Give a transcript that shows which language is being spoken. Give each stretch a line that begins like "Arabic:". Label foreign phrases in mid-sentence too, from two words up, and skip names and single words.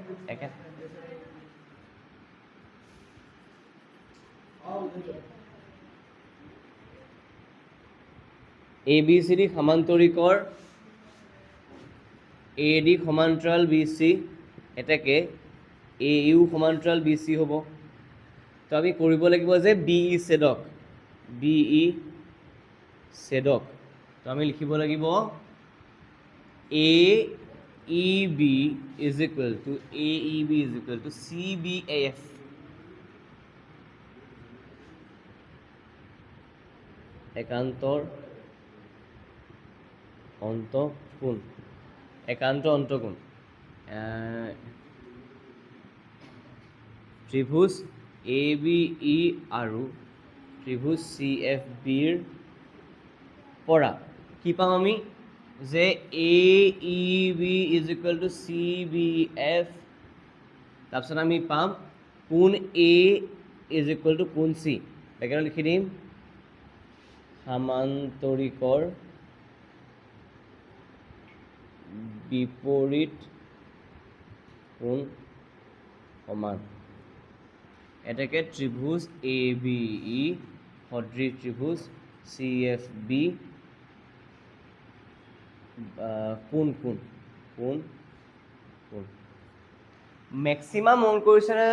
Assamese: ABCD সমান্তৰিকৰ AD সমান্তৰাল BC এটাকে AU সমান্তৰাল BC হ'ব তো আমি কৰিব লাগিব যে BE ছেদক BE ছেদক তো আমি লিখিব লাগিব AEB
English: is equal to
Assamese: CBAF একান্তৰ অন্তঃকোণ একান্ত অন্তঃকোণ ত্ৰিভুজ ABE আৰু ত্ৰিভুজ CFBৰ পৰা কি পাম আমি যে AEB
English: is equal to
Assamese: CBF তাৰপিছত আমি পাম কোণ A
English: is equal to
Assamese: কোণ C বেকেটত লিখি দিম সমান্তৰিকৰ বিপৰীত কোণ সমান এটাকে ত্ৰিভুজ ABE সদৃশ ত্ৰিভুজ CFB কোণ মেক্সিমাম মন কৰিছে নে